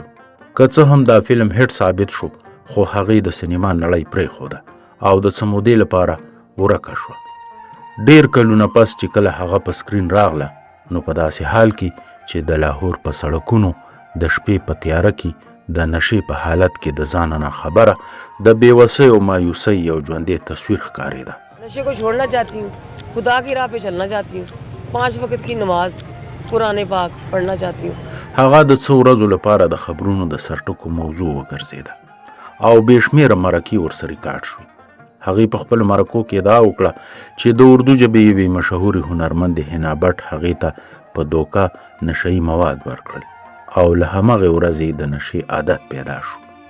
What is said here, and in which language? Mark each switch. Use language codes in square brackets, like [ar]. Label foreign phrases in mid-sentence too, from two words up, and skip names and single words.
[ps] که څه هم دا فلم هیټ ثابت شو خو هغې د سینما نړۍ پرېښوده او د څه مودې لپاره ورکه شوه. ډېر کلونه پس چې کله هغه په سکرین راغله نو په داسې حال کې چې د لاهور په سړکونو د شپې په تیاره کې د نشې په حالت کې د ځانه نه خبره د بېوسۍ او مایوسۍ یو ژوندی تصویر ښکارېده. [ur] نشے کو چھوڑنا چاہتی ہوں، خدا کی راہ پہ چلنا چاہتی ہوں، 5 وقت کی نماز قرآن پاک پڑھنا چاہتی ہوں. [ps] هغه د څو ورځو لپاره د خبرونو د سرټکو موضوع وګرځېده او بې شمېره مرکې ورسره ریکارډ شوې. هغې په خپلو مرکو کې ادعا وکړه چې د اردو ژبې یوې مشهورې هنرمندې حنا بټ هغې ته په دوکه نشهیي مواد ورکړل او له همغې ورځې د نشې عادت پیدا شو.